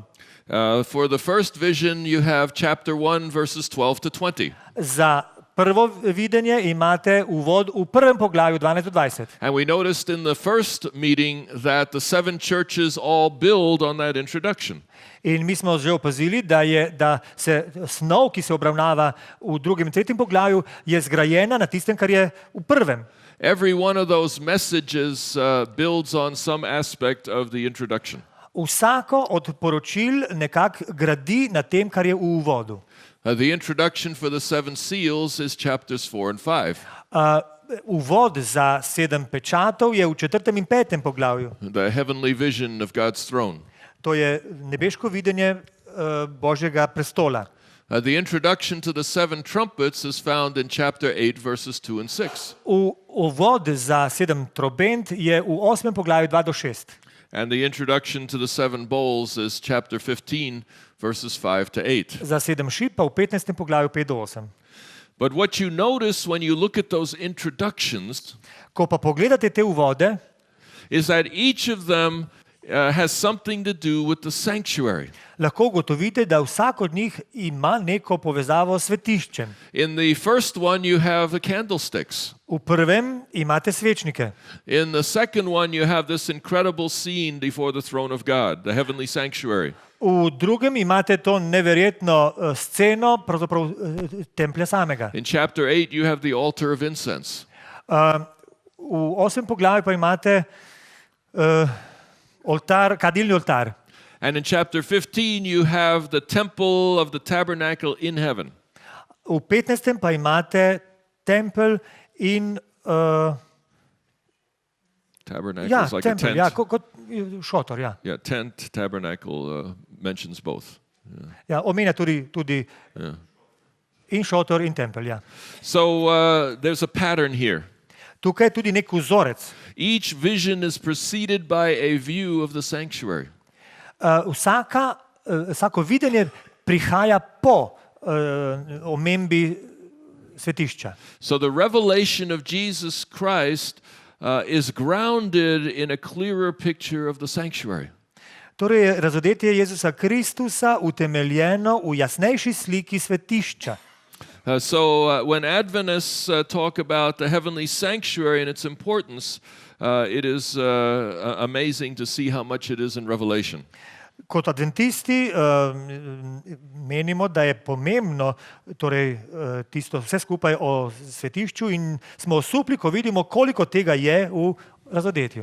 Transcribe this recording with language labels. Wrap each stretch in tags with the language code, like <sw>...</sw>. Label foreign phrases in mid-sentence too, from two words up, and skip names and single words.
<en>For the first vision, you have chapter 1, verses 12 to 20.</en> <sl>Za prvo videnje imate uvod v 1. poglavju 12 do 20.</sl> <en>And we noticed in the first meeting that the 7 churches all build on that introduction.</en> <sl>In mi smo že opazili, da se snov, ki se obravnava v 2. in 3. poglavju, je zgrajena na tistem, kar je v 1.</sl> <en>Every one of those messages builds on some aspect of the introduction.</en> <sl>Vsako od poročil nekako gradi na tem, kar je v uvodu.</sl> <en>The introduction for the 7 seals is chapters 4 and 5.</en> <sl>Uvod za 7 pečatov je v 4. in 5. poglavju.</sl> <en>The heavenly vision of God's throne.</en> <sl>To je nebeško videnje Božjega prestola.</sl> <en>The introduction to the 7 trumpets is found in chapter 8, verses 2 and 6.</en> <sl>Uvod za 7 trobent je v 8. poglavju 2 do 6.</sl> <en>And the introduction to the 7 bowls is chapter 15, verses 5 to 8.</en> <sl>Za 7 šip pa v 15. poglavju 5 do 8.</sl> <en>But what you notice when you look at those introductions</en> <sl>Ko pa pogledate te uvode,</sl> <en>is that each of them has something to do with the sanctuary.</en> <sl>lahko ugotovite, da vsak od njih ima neko povezavo s svetiščem.</sl> <en>In the first one you have the candlesticks.</en> <sl>V prvem imate svečnike.</sl> <en>In the second one you have this incredible scene before the throne of God, the heavenly sanctuary.</en> <sl>V drugem imate to neverjetno sceno, pravzaprav templja samega.</sl> <en>In chapter 8 you have the altar of incense.</en> <sl>V 8. poglavju pa imate oltar, kadilni oltar.</sl> <en>And in chapter 15, you have the temple of the tabernacle in heaven.</en> <sl>V 15. pa imate tempelj in</sl> <en>Tabernacle</en> <sl>ja,</sl> <en>is like a</en> <sl>tempelj,</sl> <en>tent.</en> <sl>ja, kot šotor, ja.</sl> <en>Yeah, tent, tabernacle mentions both.</en> <sl>Ja, omenja tudi in šotor in tempelj, ja.</sl> <en>So there's a pattern here.</en> <sl>Tukaj je tudi nek vzorec.</sl> <en>Each vision is preceded by a view of the sanctuary.</en> <sl>Vsako videnje prihaja po omembi svetišča.</sl> <en>So the revelation of Jesus Christ is grounded in a clearer picture of the sanctuary.</en> <sl>Torej, razodetje Jezusa Kristusa utemeljeno v jasnejši sliki svetišča.</sl> <en>So when Adventists talk about the heavenly sanctuary and its importance, it is amazing to see how much it is in Revelation.</en> <sl>Kot adventisti menimo, da je pomembno torej, tisto vse skupaj o svetišču in smo osupli, ko vidimo, koliko tega je v razodetju.</sl>